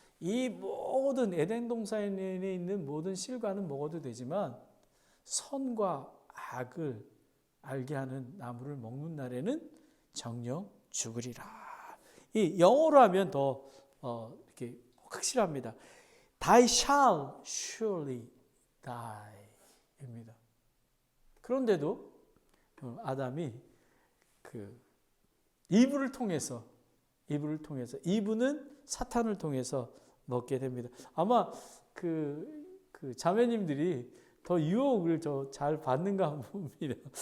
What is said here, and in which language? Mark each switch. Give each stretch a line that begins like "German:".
Korean: 이 모든 에덴 동산에 있는 모든 실과는 먹어도 되지만 선과 악을 알게 하는 나무를 먹는 날에는 정령 죽으리라. 이 영어로 하면 더 이렇게 확실합니다.
English: Thy shall surely die입니다.
Korean: 그런데도 아담이 그 이브를 통해서 이브는 사탄을 통해서 먹게 됩니다. 아마 그 자매님들이 더 유혹을 잘 받는가 봅니다.